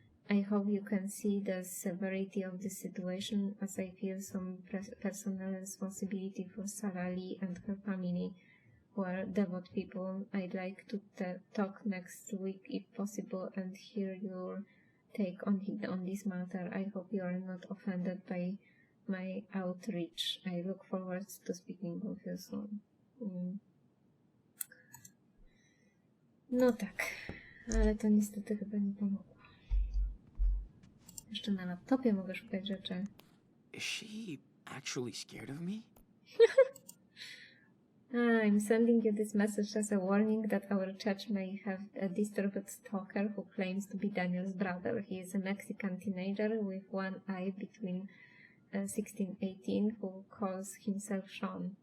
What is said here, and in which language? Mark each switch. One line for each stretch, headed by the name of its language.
English: I hope you can see the severity of the situation, as I feel some personal responsibility for Sarah Lee and her family, who are devout people. I'd like to talk next week if possible and hear your take on this matter. I hope you are not offended by my outreach. I look forward to speaking with you soon.
Polish: No tak, ale to niestety chyba nie pomogło. Jeszcze na laptopie mogę szukać rzeczy.
English: Is she actually scared of me? I'm sending you this message as a warning that our church may have a disturbed stalker who claims to be Daniel's brother. He is a Mexican teenager with one eye between 16 and 18 who calls himself Sean.